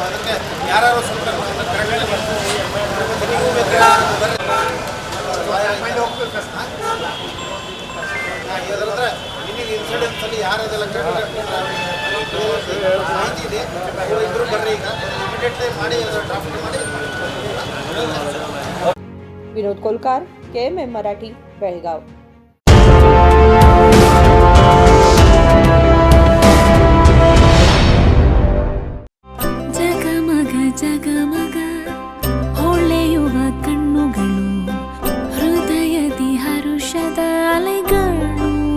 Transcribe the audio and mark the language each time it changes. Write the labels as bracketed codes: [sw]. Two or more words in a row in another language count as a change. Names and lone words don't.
[kn] ಅದಕ್ಕೆ ಯಾರು ಸ್ವಲ್ಪ ಕರೆಕ್ಟಾಗಿ ನೀವು ಬೇಕಾದ್ರೆ ಇದ್ರಂದ್ರೆ ನಿಮಗೆ ಇನ್ಸಿಡೆನ್ಸಲ್ಲಿ ಯಾರು ಅದೆಲ್ಲ ಮಾಹಿತಿ ಇದೆ ಇಬ್ಬರು ಬರ್ರಿ. ಈಗ ಇಮಿಡಿಯೇಟ್ಲಿ ಮಾಡಿ ಡ್ರಾಫ್ಟ್ ಮಾಡಿ. विनोद कोलकार, KMM मराठी, बेळगाव. ಜಗಮಗ ಜಗಮಗ ಹೊಳೆಯುವ ಕಣ್ಣುಗಳು, ಹೃದಯದಿ ಹರುಷದ ಅಲೆಗಳು.